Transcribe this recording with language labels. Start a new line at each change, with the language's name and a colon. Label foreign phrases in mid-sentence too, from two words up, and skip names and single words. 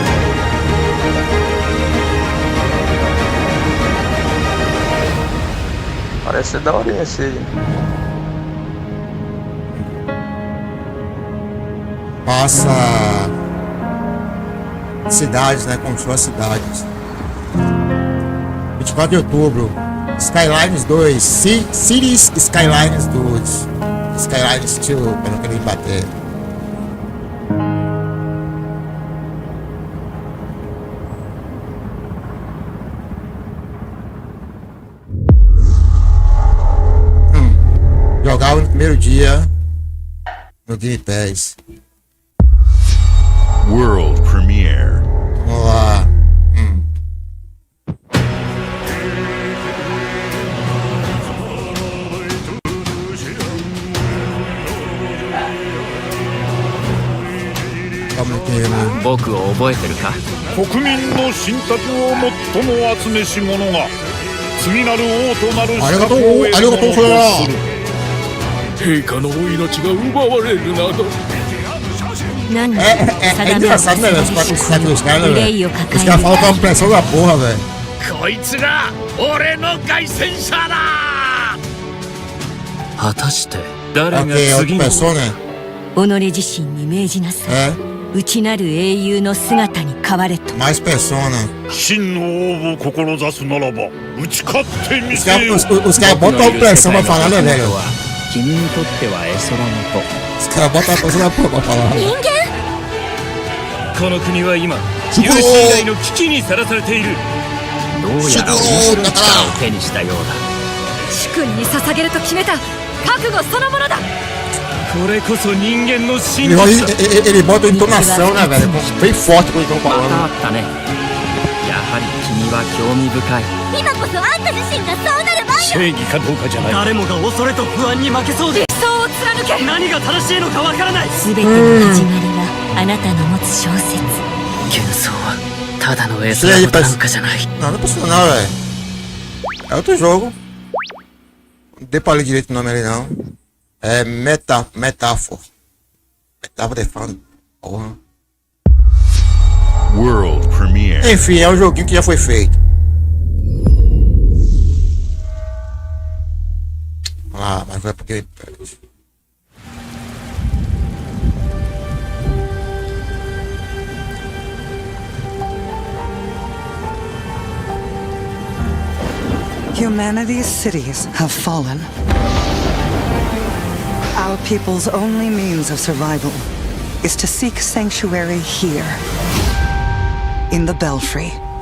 Portuguese: parece ser da hora esse aí. Passa cidades, né? Controla cidades. 24 de outubro. Skylines 2. Cities Skylines 2. Skylines 2, pra não querer bater. Jogava no primeiro dia no GamePass.
English: World Premiere.
Portuguese: Vamos lá. Calma aqui, né?
Japanese: 僕を覚えてるか？国民の信託を最も集めし者が次なる王となる資格を得る者とする。陛下のお命が奪われるなど。
Portuguese: É engraçado, né, velho? Os quatro dos caras, né, velho? Os caras falam com uma pressão da porra, velho. Aqui é outra pessoa, né? É.
Japanese: 内なる英雄の姿に変われと。
Portuguese: Mais persona.
Japanese: 真の王を志すならば打ち勝ってみ
Portuguese: Os
Japanese: せよ
Portuguese: caras botam a pressão pra falar, né, velho?
Japanese: 君にとっては絵空の
Portuguese: Os caras botam a pressão pra falar.
Japanese: この国は今有史以来の危機にさらされている。どうやら面白い力を手にしたようだ。主君に捧げると決めた覚悟そのものだ。これこそ人間の真
Portuguese: Ele bota a entonação, né, velho? Bem forte quando eles estão falando.
Japanese: やはり君は興味深い。今こそあんた自身がそうなる番よ。正義かどうかじゃない。誰もが恐れと不安に負けそうで。理想を貫け。何が正しいのかわからない。全ての始まりはあなたの持つ小説。幻想はただの絵空のなんかじゃない。
Portuguese: Não, não é possível não, velho. É outro jogo. Não dei pra ler direito o nome ali, não. É metáfora. Metáfora de fã. Porra.
English: World Premiere.
Portuguese: Enfim, é um joguinho que já foi feito. Ah, mas vai porque...
English: Humanity's cities have fallen. Our people's only means of survival is to seek sanctuary here, in the Belfry.